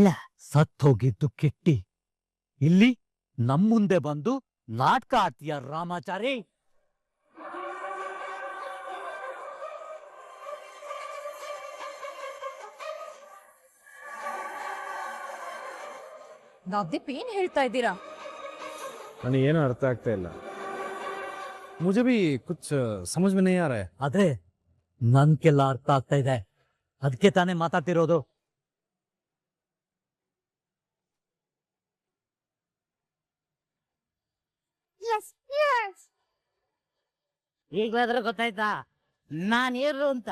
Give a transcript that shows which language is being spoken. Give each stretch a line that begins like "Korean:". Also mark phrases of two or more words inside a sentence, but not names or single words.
Kannada: ಸತ್ತೋಗಿದ್ದು ಕಿಟ್ಟಿ, ಇಲ್ಲಿ ನಮ್ ಮುಂದೆ ಬಂದು ನಾಟಕ ಆಡ್ತೀಯ ರಾಮಾಚಾರಿ? ನವದೀಪ್ ಏನ್ ಹೇಳ್ತಾ ಇದ್ದೀರಾ? ನನಗೇನು ಅರ್ಥ ಆಗ್ತಾ ಇಲ್ಲ.
Hindi: ಮುझे भी कुछ समझ में नहीं आ रहा है.
Kannada: ಅದೇ ನನ್ಗೆಲ್ಲ ಅರ್ಥ ಆಗ್ತಾ ಇದೆ, ಅದಕ್ಕೆ ತಾನೇ ಮಾತಾಡ್ತಿರೋದು. ಈಗಲಾದ್ರೆ ಗೊತ್ತಾಯ್ತಾ ನಾನ್ ಏನು ಅಂತ?